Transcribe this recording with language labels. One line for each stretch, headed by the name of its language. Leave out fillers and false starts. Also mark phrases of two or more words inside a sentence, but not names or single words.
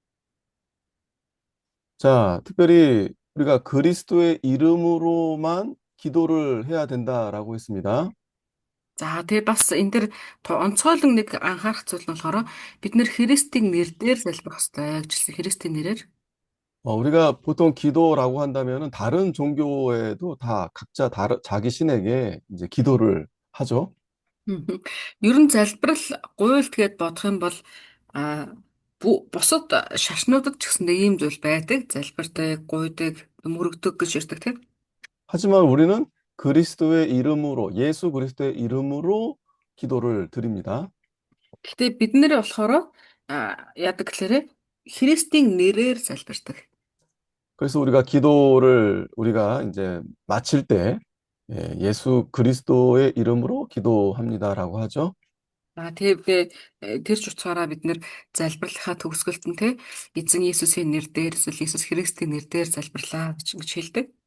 Korean: 자, 특별히 우리가 그리스도의 이름으로만 기도를 해야 된다라고 했습니다.
Mongolian: За тэгээ бас энэ дэр онцгойлон нэг анхаарах зүйл нь болохоор бид нэр Христийн нэрээр залбирах хэрэгтэй гэж хэлсэн. Христийн нэрээр.
Korean: 우리가 보통 기도라고 한다면은 다른 종교에도 다 각자 자기 신에게 이제 기도를 하죠. Мгм.
Mongolian: Ер нь залбирал гуйлт гэд бодох юм бол а бусад шашнуудад ч гэсэн ийм зүйл байдаг. Залбирдаг, гуйдаг, мөрөгдөг гэж ярьдаг тийм.
Korean: 하지만 우리는 그리스도의 이름으로, 예수 그리스도의 이름으로 기도를 드립니다.
Mongolian: Гэхдээ бид нэр болохоор яадаг гэхээр Христийн нэрээр залбирдаг.
Korean: 그래서 우리가 기도를 우리가 이제 마칠 때 예수 그리스도의 이름으로 기도합니다라고 하죠.
Mongolian: Тэгээ тэр ч утгаараа бид нэр залбирлахаа төгсгөлт нь те эзэн Иесусийн нэрээр эсвэл Иесус Христийн нэрээр залбирлаа гэж хэлдэг.